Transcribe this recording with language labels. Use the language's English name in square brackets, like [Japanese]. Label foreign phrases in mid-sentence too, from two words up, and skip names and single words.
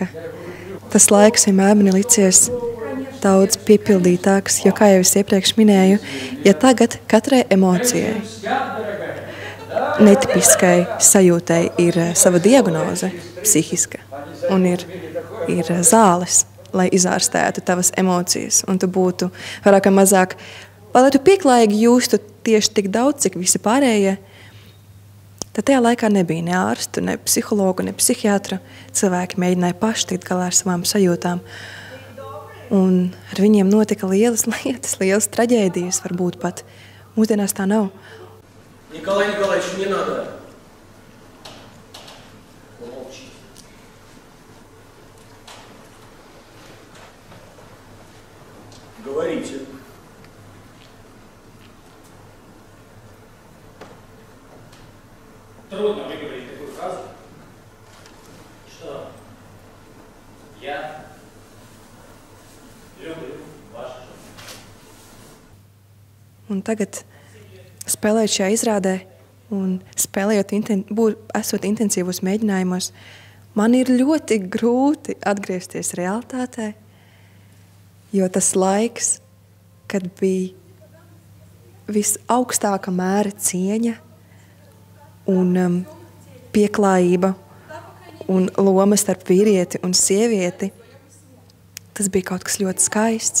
[Latvian] Tas laiks vienmēr man ir licies daudz piepildītāks, jo, kā jau es iepriekš minēju, ja tagad katrai emocijai, netipiskai sajūtai ir sava diagnoze, psihiska, un ir zāles, lai izārstētu tavas emocijas, un tu būtu vairāk vai mazāk, lai tu pieklājīgi justu tieši tik daudz, cik visi pārējie, tad tajā laikā nebija ne ārstu, ne psihologu, ne psihiatra. Cilvēki mēģināja paši tikt galā ar savām sajūtām. Un ar viņiem notika lielas lietas, lielas traģēdijas, varbūt pat. Mūsdienās tā nav. [Russian] Николай Николаевич, не надо. Молчи. Говорите. Трудно выговорить такую фразу. Что? Я люблю вашу жену. [Latvian] Un tagad, spēlējot šajā izrādē un esot intensīvos mēģinājumos, man ir ļoti grūti atgriezties realitātē, jo tas laiks, kad bija visaugstākā mēra cieņa un pieklājība un loma starp vīrieti un sievieti, tas bija kaut kas ļoti skaists.